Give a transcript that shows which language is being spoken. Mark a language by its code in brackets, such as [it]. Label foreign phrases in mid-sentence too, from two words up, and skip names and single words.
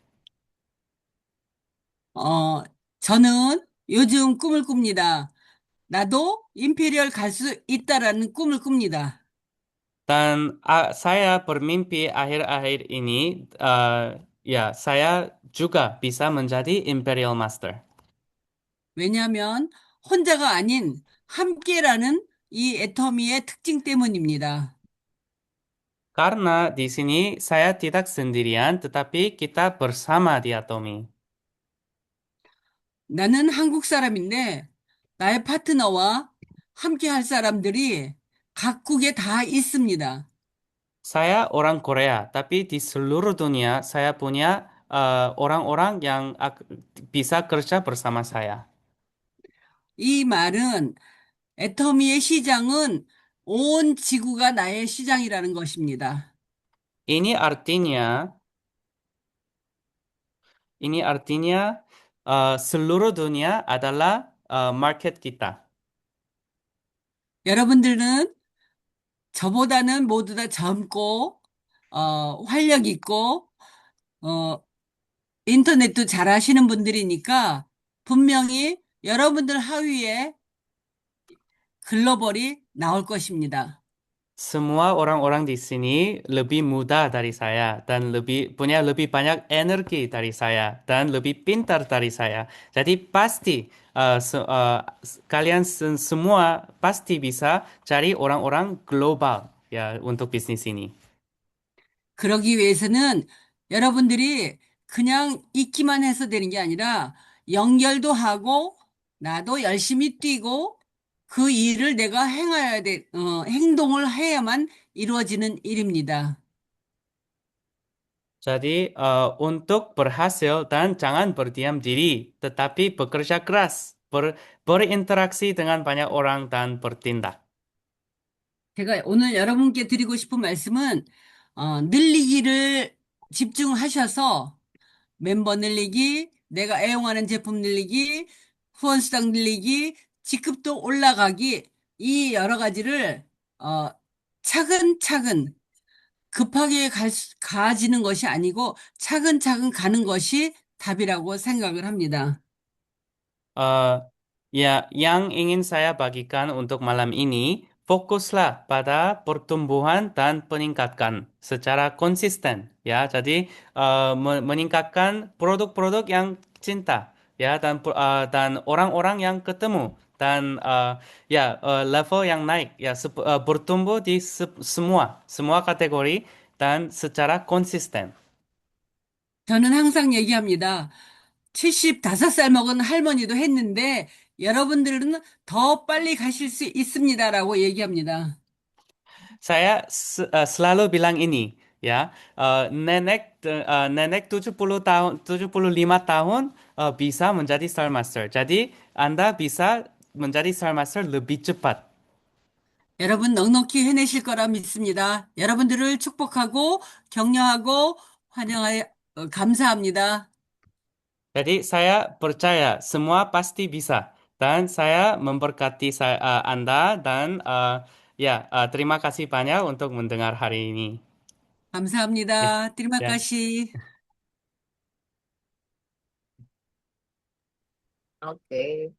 [ko] 어, 저는 요즘 꿈을 꿉니다. 나도 임페리얼 갈 수 있다라는 꿈을 꿉니다. [id] Dan saya bermimpi akhir-akhir ini, ya saya juga bisa menjadi Imperial Master. [ko] 왜냐하면 혼자가 아닌 함께라는 이 애터미의 특징 때문입니다. [id] Karena di sini saya tidak sendirian, tetapi kita bersama di Atomi. [ko] 나는 한국 사람인데 나의 파트너와 함께 할 사람들이 각국에 다 있습니다. [id] Saya orang Korea, tapi di seluruh dunia saya punya orang-orang yang bisa kerja bersama saya. [ko] 이 말은 애터미의 시장은 온 지구가 나의 시장이라는 것입니다. [id] Ini artinya, seluruh dunia adalah market kita. [ko] 여러분들은 저보다는 모두 다 젊고, 활력 있고, 어, 인터넷도 잘 하시는 분들이니까 분명히 여러분들 하위에 글로벌이 나올 것입니다. [id] Semua orang-orang di sini lebih muda dari saya dan punya lebih banyak energi dari saya dan lebih pintar dari saya. Jadi pasti kalian semua pasti bisa cari orang-orang global ya untuk bisnis ini. [ko] 그러기 위해서는 여러분들이 그냥 있기만 해서 되는 게 아니라 연결도 하고 나도 열심히 뛰고 그 일을 내가 행동을 해야만 이루어지는 일입니다. [id] Jadi untuk berhasil dan jangan berdiam diri, tetapi bekerja keras, berinteraksi dengan banyak orang dan bertindak. [ko] 제가 오늘 여러분께 드리고 싶은 말씀은 늘리기를 집중하셔서 멤버 늘리기, 내가 애용하는 제품 늘리기, 후원수당 늘리기, 직급도 올라가기, 이 여러 가지를 차근차근 급하게 가지는 것이 아니고 차근차근 가는 것이 답이라고 생각을 합니다. [id] Eh, ya, yang ingin saya bagikan untuk malam ini, fokuslah pada pertumbuhan dan peningkatkan secara konsisten, ya. Jadi meningkatkan produk-produk yang cinta, ya, dan orang-orang yang ketemu dan level yang naik, ya, bertumbuh di semua kategori dan secara konsisten. [ko] 저는 항상 얘기합니다. 75살 먹은 할머니도 했는데 여러분들은 더 빨리 가실 수 있습니다라고 얘기합니다. [id] Saya selalu bilang ini, ya, nenek 70 tahun, 75 tahun bisa menjadi Star Master. Jadi Anda bisa menjadi Star Master lebih cepat. [ko] 여러분 넉넉히 해내실 거라 믿습니다. 여러분들을 축복하고 격려하고 감사합니다. [id] Jadi saya percaya semua pasti bisa dan saya memberkati Anda dan terima kasih banyak untuk mendengar hari ini. Ya, [ko] 감사합니다. Terima [id] ya. kasih. Oke.